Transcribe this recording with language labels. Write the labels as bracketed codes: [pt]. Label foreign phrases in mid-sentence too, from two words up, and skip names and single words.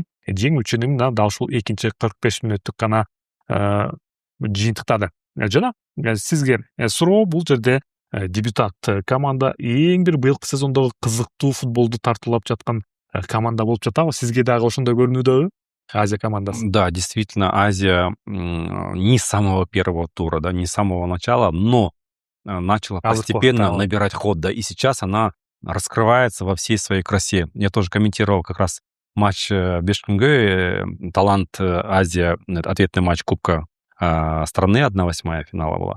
[ky] Жеңүүчүнүн дал ушул 2-чи 45 мүнөттүк гана жыйынтыктады. Жана сизге суроо, бул жерде дебютант команда эң бир быйылкы сезондогу кызыктуу футболду тартуулап жаткан команда болуп жатабы? Сизге дагы ошондой көрүнүүдөбү? Азия командасы. [ru] Да, действительно, Азия не с самого первого тура, да, не с самого начала, но начала постепенно набирать ход, да, и сейчас она раскрывается во всей своей красе. Я тоже комментировал как раз матч Бишкекке, Талант Азия, ответный матч Кубка страны, 1/8 финала была.